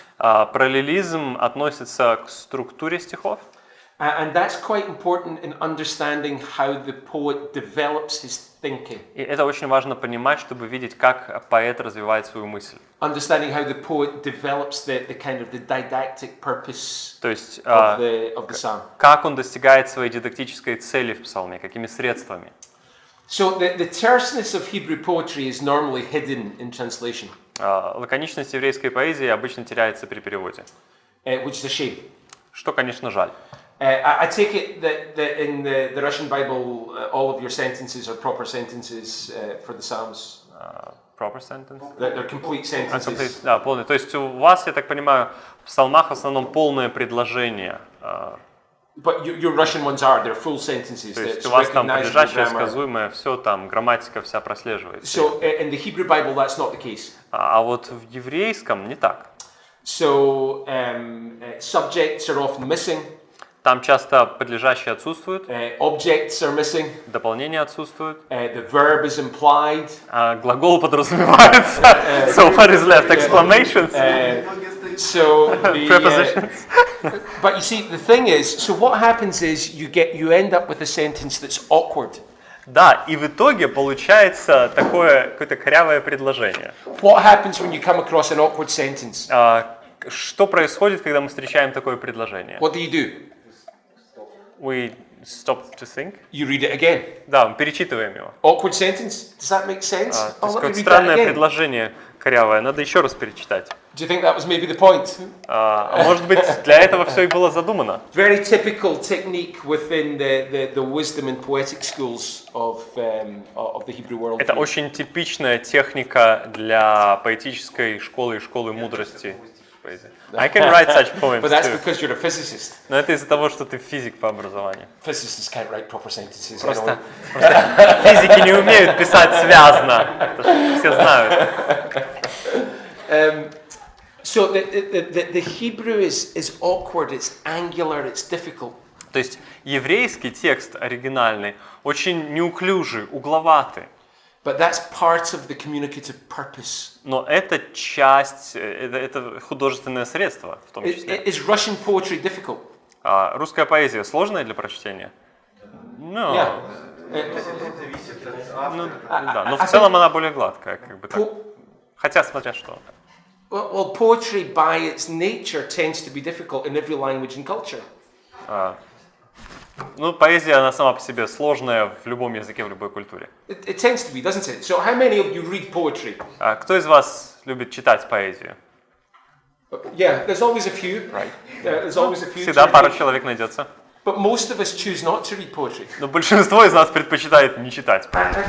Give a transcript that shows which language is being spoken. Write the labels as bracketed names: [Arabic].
[Russian] Параллелизм относится к структуре стихов. [English] And that's quite important in understanding how the poet develops his thinking. [Russian] И это очень важно понимать, чтобы видеть, как поэт развивает свою мысль. [English] Understanding how the poet develops the kind of the didactic purpose [Russian] То есть, [English] of the psalm. [Russian] как он достигает своей дидактической цели в псалме, какими средствами. [English] So the terseness of Hebrew poetry is normally hidden in translation. [Russian] Лаконичность еврейской поэзии обычно теряется при переводе. [English] Which is a shame. [Russian] Что, конечно, жаль. [English] I take it that in the Russian Bible, all of your sentences are proper sentences for the Psalms. Proper sentence? They're complete sentences. [Russian] Да, полный. То есть у вас, я так понимаю, в псалмах в основном полное предложение. [English] But your Russian ones are, they're full sentences. [Russian] То есть у вас там подлежащее, сказуемое, все там, грамматика вся прослеживается. [English] So in the Hebrew Bible, that's not the case. [Russian] А вот в еврейском не так. [English] So subjects are often missing. [Russian] Там часто подлежащие отсутствуют, [English] Objects are missing. [Russian] дополнения отсутствуют, [English] The verb is implied. [Russian] Глагол подразумевается. [English] So what is left? Exclamations? So Prepositions? But you see, the thing is, so what happens is you end up with a sentence that's awkward. [Russian] Да, и в итоге получается такое какое-то корявое предложение. [English] What happens when you come across an awkward sentence? [Russian] Что происходит, когда мы встречаем такое предложение? [English] What do? We stop to think. You read it again. [Russian] Да, мы перечитываем его. [English] Awkward sentence? Does that make sense? [Russian] То есть какое-то [English] read that [Russian] странное [English] again. [Russian] предложение корявое, надо еще раз перечитать. [English] Do you think that was maybe the point? [Russian] Может быть, для этого все и было задумано. [English] Very typical technique within the wisdom and poetic schools of the Hebrew world. [Russian] Это очень типичная техника для поэтической школы и школы мудрости. [English] I can write such poems But that's too. because you're a physicist. [Russian] Но это из-за того, что ты физик по образованию. [English] Physicists can't write proper sentences. [Russian] Просто физики не умеют писать связно. Это ж все знают. [English] So the Hebrew is awkward, it's angular, it's difficult. [Russian] То есть еврейский текст оригинальный очень неуклюжий, угловатый. [English] But that's part of the communicative purpose. [Russian] Но это часть, это художественное средство в том числе. [English] Is Russian poetry difficult? [Russian] Русская поэзия сложная для прочтения? [English] No. Yeah. [Russian] Зависит от автора. Ну, да, но в целом она более гладкая, как бы так. Хотя, смотря что. [English] Well, poetry by its nature tends to be difficult in every language and culture. [Russian] Ну, поэзия, она сама по себе сложная в любом языке, в любой культуре. [English] It tends to be, doesn't it? So how many of you read poetry? [Russian] Кто из вас любит читать поэзию? [English] Yeah, there's always a few. Right. There's always a few. [Russian] Всегда пара человек найдется. [English] But most of us choose not to read poetry. [Russian] Но большинство из нас предпочитает не читать поэзию.